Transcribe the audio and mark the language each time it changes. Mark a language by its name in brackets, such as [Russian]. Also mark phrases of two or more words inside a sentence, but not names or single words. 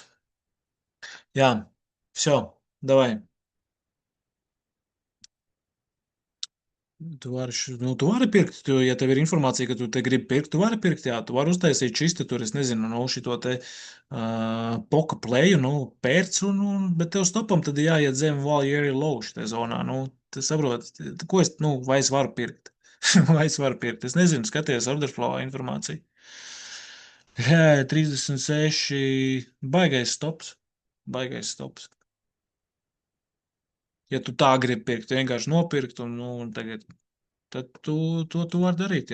[Russian] Jā, все, давай. [Latvian] Tu vari pirkt, ja tev ir informācija, ka tu te gribi pirkt, tu vari pirkt, jā, tu vari uztaisīt čisti tur, es nezinu, nu, šito te poka pleju, nu, pērc, bet tev stopam tad ir jāiet zem [English] while you're low [Latvian] šitā zonā, nu, tu saproti, ko es, nu, vai es varu pirkt? Vai es varu pirkt? Es nezinu, skaties orderflow informāciju. Jā, 36, baigais stops, baigais stops. Ja tu tā gribi pirkt, vienkārši nopirkt un tagad tad tu vari darīt.